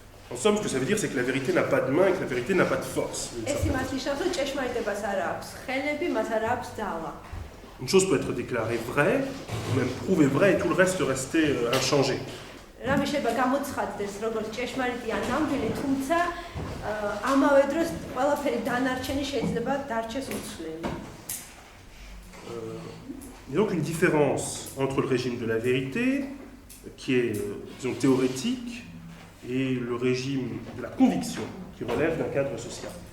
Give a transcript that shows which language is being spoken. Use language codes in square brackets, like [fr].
[fr] En somme, ce que ça veut dire, c'est que la vérité n'a pas de main et que la vérité n'a pas de force. [ka] ეს იმას ნიშნავს, რომ ჭეშმარიტებას არ აქვს ხელები, მას არ აქვს ძალა. [fr] Une chose peut être déclarée vraie, ou même prouvée vraie, et tout le reste rester inchangé. [ka] რამე შეიძლება გამოცხადდეს როგორც ჭეშმარიტი ან ნამდვილი, თუმცა ამავე დროს ყველაფერი დანარჩენი შეიძლება დარჩეს უცვლელი. [fr] Il y a donc une différence entre le régime de la vérité, qui est, disons, théorétique, et le régime de la conviction, qui relève d'un cadre social.